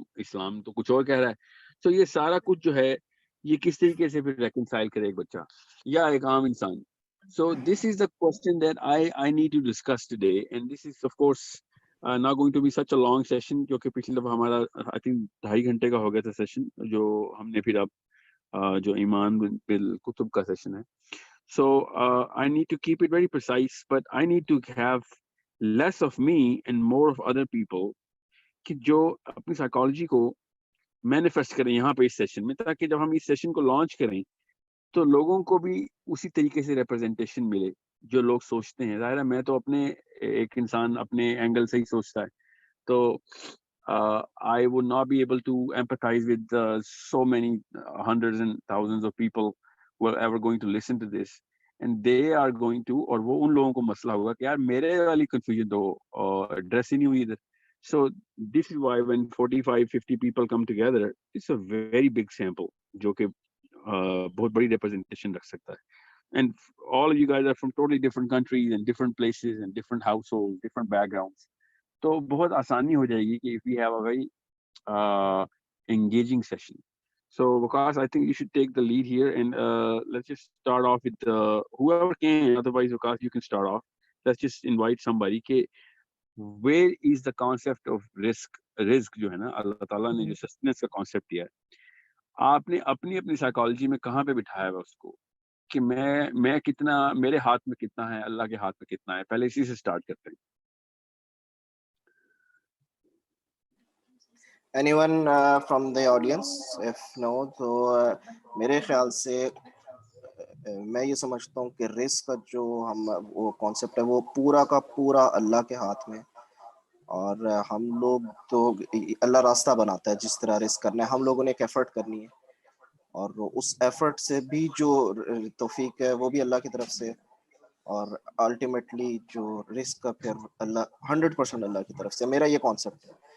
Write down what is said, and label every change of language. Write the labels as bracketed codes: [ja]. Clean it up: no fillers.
[ur] اسلام تو کچھ اور کہہ رہا ہے. تو یہ سارا کچھ جو ہے یہ کس طریقے سے پھر ریکنسائل کرے ایک بچہ یا ایک عام انسان. [en] So this is the question that I need to discuss today, and this is of course not going to be such a long session [ur] کیونکہ پچھلی دفعہ ہمارا [en] I think 2.5 [ur] گھنٹے کا ہو گیا تھا سیشن جو ہم نے پھر اب جو ایمان بالکتب کا سیشن ہے. [en] So I need to keep it very precise, but I need to have less of me and more of other people [ur] کہ جو اپنی سائیکالوجی کو مینیفیسٹ کریں یہاں پہ اس سیشن میں, تاکہ جب ہم اس سیشن کو لانچ کریں تو لوگوں کو بھی اسی طریقے سے ریپرزنٹیشن ملے جو لوگ سوچتے ہیں. ظاہر ہے میں تو اپنے ایک انسان اپنے اینگل سے ہی سوچتا ہے, تو [en] I would not be able to empathize with so many hundreds and thousands of people who are ever going to listen to this, and they are going to, [ur] اور وہ ان لوگوں کو مسئلہ ہوگا کہ یار میرے والی کنفیوژن تو ایڈریس ہی نہیں ہوئی ادھر. [en] So this is why when 45-50 people come together, it's a very big sample [ur] جو کہ بہت بڑی [en] representation [ur] رکھ سکتا ہے. [en] And all of you guys are from totally different countries and different places and different households, different backgrounds. [ur] تو بہت آسانی ہو جائے گی کہ [en] if we have a very engaging session. So Vikas, I think you should take the lead here, and let's just start off with whoever can. Otherwise, Vikas, you can start off. Let's just invite somebody. Where is the concept of risk [ur] جو ہے نا اللہ تعالیٰ نے جو sustenance کا concept دیا ہے, آپ نے اپنی اپنی سائیکالوجی میں کہاں پہ بٹھایا ہوا اس کو کہ میں کتنا, میرے ہاتھ میں کتنا ہے, اللہ کے ہاتھ میں کتنا ہے. پہلے اسی سے اسٹارٹ کرتے ہیں. [en] Anyone from the audience? [ur] If no, تو میرے خیال سے میں یہ سمجھتا ہوں کہ رسک کا جو وہ کانسیپٹ ہے وہ پورا کا پورا اللہ کے ہاتھ میں, اور ہم لوگ تو اللہ راستہ بناتا ہے جس طرح رسک کرنا ہے. ہم لوگوں نے ایک ایفرٹ کرنی ہے, اور اس ایفرٹ سے بھی جو توفیق ہے وہ بھی اللہ کی طرف سے, اور الٹیمیٹلی جو رسک کا پھر اللہ 100% اللہ کی طرف سے. میرا یہ کانسیپٹ ہے.